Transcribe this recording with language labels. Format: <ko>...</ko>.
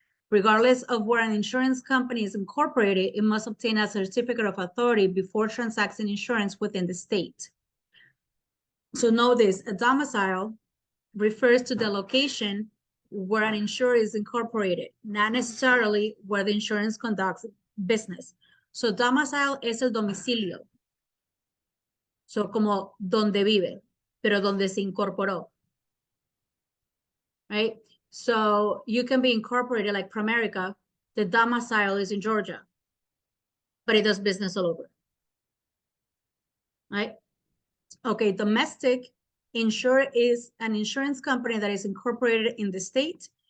<en>Regardless of where an insurance company is incorporated, it must obtain a certificate of authority before transacting insurance within the state. So know this, a domicile refers to the location where an insurer is incorporated, not necessarily where the insurance conducts business.</en> <es>So domicile es el domicilio. So como donde vive, pero donde se incorporó.</es> <en>Right? So you can be incorporated like Primerica, the domicile is in Georgia, but it does business all over. Right? Okay, domestic insurer is an insurance company that is incorporated in the state.</en>